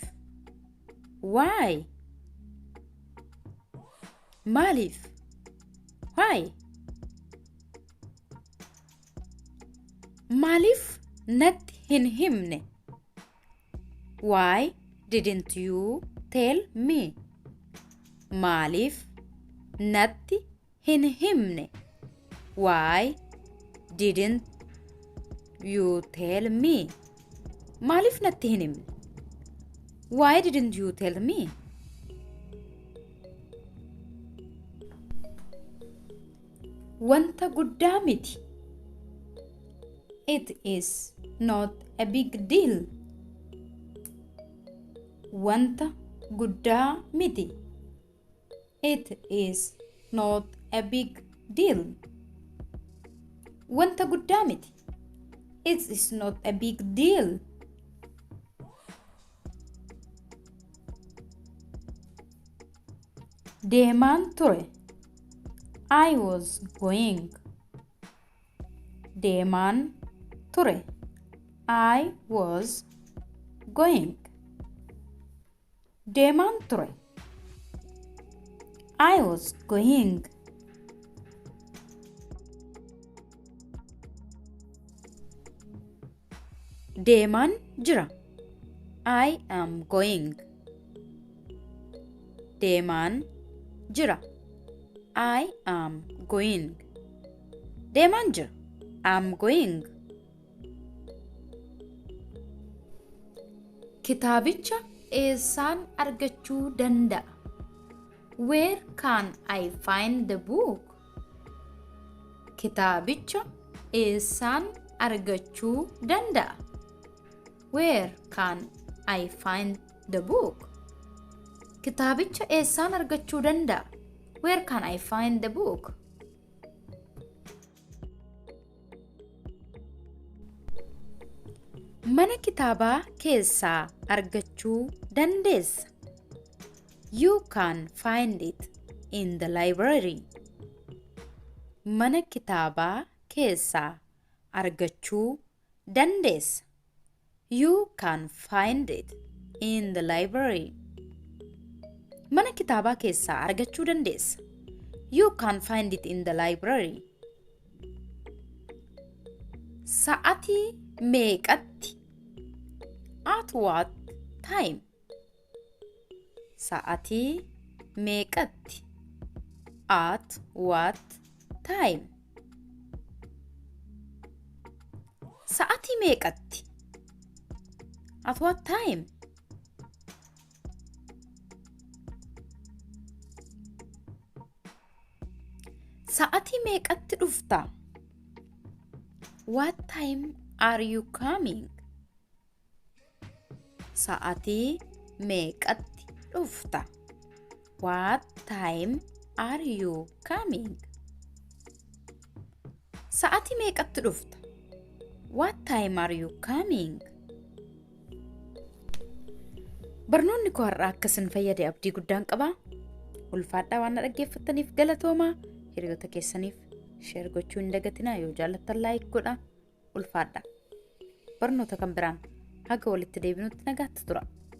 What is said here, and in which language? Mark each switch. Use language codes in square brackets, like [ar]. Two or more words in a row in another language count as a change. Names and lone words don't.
[en] Why? Maaliif? Why? [om] Maaliif natti hin himne? [en] Why didn't you tell me? [om] Maaliif natti hin himne? [en] Why didn't you tell me? [om] Maaliif natti hin himne? [en] Why didn't you tell me? [om] Wanta guddaa miti. [en] It is not a big deal. [om] Wanta guddaa miti. [en] It is not a big deal. [om] Wanta guddaa miti. [en] It is not a big deal. [om] Deemaan ture. [en] I was going. [om] Deemaan ture. [en] I was going. [om] Deemaan ture. [en] I was going. [om] Deemaan jira. [en] I am going. [om] Deemaan Jira. [en] I am going. [om] Deemaan jira. [en] I'm going. [om] Kitaabicha eessaan argachuu danda'a? [en] Where can I find the book? [om] Kitaabicha eessaan argachuu danda'a? [en] Where can I find the book? [om] Kitaabicha eessaan argachuu danda'a? [en] Where can I find the book? [om] Mana kitaabaa keessaa argachuu dandeessa? [en] You can find it in the library. [om] Mana kitaabaa keessaa argachuu dandeessa? [en] You can find it in the library. [om] Mana kitaabaa keessaa argachuu dandeessa? [en] You can find it in the library. [om] Sa'atii meeqatti? [en] At what time? [om] Sa'atii meeqatti? [en] At what time? [om] Sa'atii meeqatti? [en] At what time? [om] Sa'atii meeqatti dhufta? [en] What time are you coming? [om] Sa'atii meeqatti dhufta? [en] What time are you coming? [om] Sa'atii meeqatti dhufta? [en] What time are you coming? [om] Barnoonni koo har'a akkasin fayyade abdii guddaan qaba. Ulfaadhaa waan dhaggeeffattaniif galatoomaa. Hiriyoota keessaniif share gochuu hin dagatinaa. Yoo jaallattan like godhaa. Ulfaadhaa. Barnoota kan biraan haga walitti deebinutti nagaatti tura.